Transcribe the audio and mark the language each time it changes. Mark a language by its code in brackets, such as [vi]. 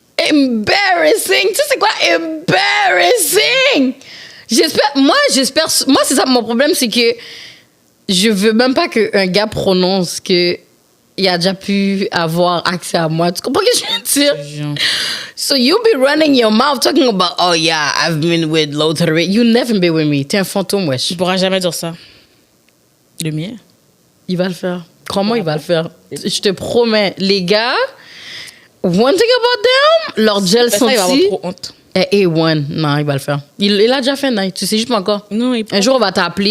[fr] Embarrassing. Tu sais, c'est quoi? Embarrassing! Moi, c'est ça, mon problème, c'est que je veux même pas qu'un gars prononce que il a déjà pu avoir accès à moi. Tu comprends ce que je veux dire? [en] So you be running your mouth talking about, oh yeah, I've been with loads of it. You never been with me. [fr] T'es un fantôme, wesh. Tu pourras jamais dire ça. Le mien. Il va le faire. Crois-moi, il va le faire. Je te promets. Les gars, [en] one thing about them, [fr] leur gel Ça, il va avoir senti. trop honte. A1. Non, il va le faire. Il a déjà fait, non. Tu sais juste pas encore. Non, il peut. Un jour, on va t'appeler.